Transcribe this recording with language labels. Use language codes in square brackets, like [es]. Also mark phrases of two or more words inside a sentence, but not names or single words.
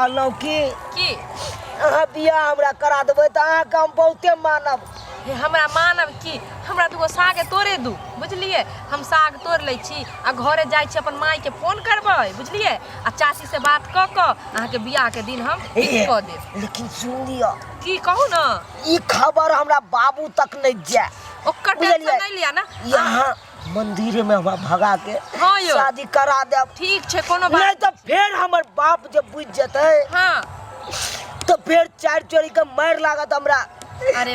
[mai] कहलौ की अहाँ बियाह हमरा करा देबै त अहाँ के हम बहुते मानब हे हमरा मानब की हमरा दुगो साग तोड़े दू बुझलिए हम साग तोड़ लै छी आ घरे जाइ छी अपन माई के फोन करबै बुझलिए आ चाची से बात क क अहाँ के बियाह के दिन हम फिक्स क देब लेकिन सुन लियो की कहू ना ई खबर हमरा बाबू तक नहीं जाए ओकर टेंशन नहीं लिया ना यहाँ मंदिर में हमरा भगा के हाँ यो शादी करा देब ठीक छै कोनो नहीं बात तो फिर हमर बाप जब बुझ जेतै हां तो फिर 4 चोरी के मार लागत हमरा अरे